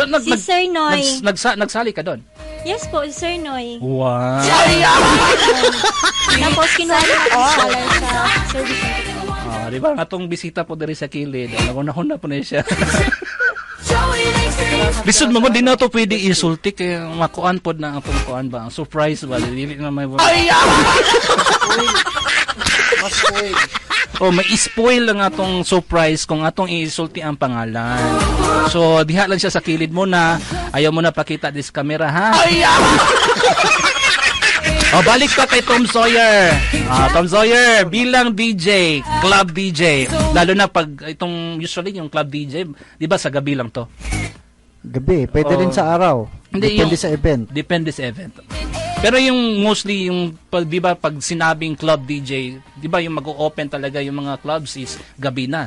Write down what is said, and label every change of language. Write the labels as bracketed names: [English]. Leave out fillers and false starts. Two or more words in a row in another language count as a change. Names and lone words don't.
[Filipino] Si Sir Noy. nagsali ka doon? Yes po, si Sir Noy. Wow! Tapos kinuha niya ako scholar sa servisyong totoo. Di ba? [Cebuano] Atong bisita po diri sa kilid. Nagunahon na po na siya. Bisod mo din na to pwede isulti kay makuan pod na atong kuan ba? Surprise ba? Dili na may Ay! Mas spoil. Oh, may spoil lang atong surprise kung atong isulti ang pangalan. So, diha lang siya sa kilid mo na. Ayaw mo na pakita [English] this camera, [Cebuano] ha? Ay! Oh, balik ka kay Tom Sawyer. Tom Sawyer, [Filipino] bilang DJ, club DJ. Lalo na pag itong usually yung club DJ, 'di ba sa gabi lang 'to? Gabi, pwede rin sa araw. Hindi, Depende sa event. Depende sa event. Pero yung mostly yung di ba pag sinabing club DJ, 'di ba yung mag-o-open talaga yung mga clubs is gabi na.